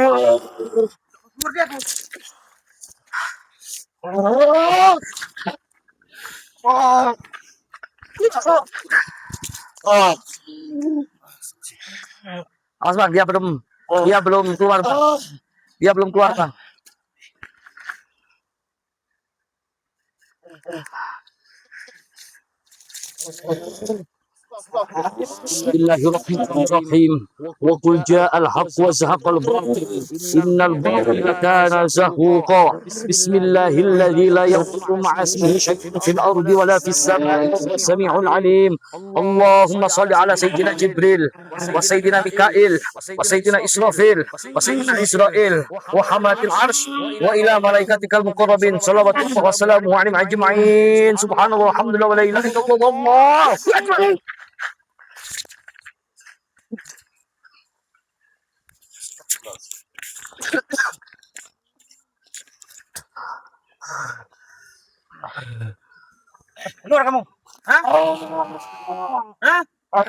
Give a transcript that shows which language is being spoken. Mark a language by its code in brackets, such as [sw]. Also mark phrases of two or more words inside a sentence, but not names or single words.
[id] Awas Bang, dia belum keluar Bang. Dia belum keluar Bang. [ar] بسم الله الرحمن الرحيم. وقل جاء الحق وزهق الباطل. إن الباطل كان زهوقا. بسم الله الذي لا يضر مع اسمه شيء في الأرض ولا في السماء سميع عليم. اللهم صل على سيدنا جبريل وسيدنا ميكائيل وسيدنا إسرافيل وسيدنا إسرائيل وحملة العرش وإلى ملائكتك المقربين. الصلاة والسلام عليهم أجمعين. سبحان الله والحمد لله ولا إله إلا الله. الله أكبر. [id] Keluar kamu. Hah? Hah?